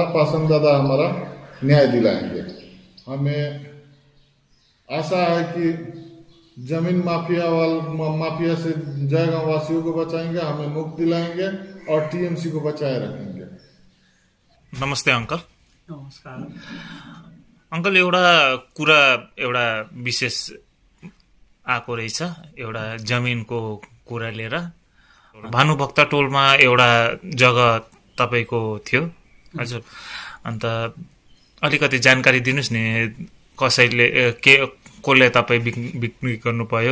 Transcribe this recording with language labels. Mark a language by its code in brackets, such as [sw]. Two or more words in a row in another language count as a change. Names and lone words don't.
[hi] पासंग दादा हमारा न्याय दिलाएंगे। हमें आशा है कि जमीन माफिया से जयगांव वासियों को बचाएंगे, हमें मुक्ति दिलाएंगे और टीएमसी को बचाए रखेंगे। [ne] नमस्ते अंकल। नमस्कार। अंकल एउटा कुरा एउटा विशेष आएको रहेछ, एउटा जमिनको कुरा लिएर। भानुभक्त टोलमा एउटा जग्गा तपाईँको थियो हजुर, अन्त अलिकति जानकारी दिनुहोस् नि, कसैले कसले तपाईँ बिक्री गर्नुभयो?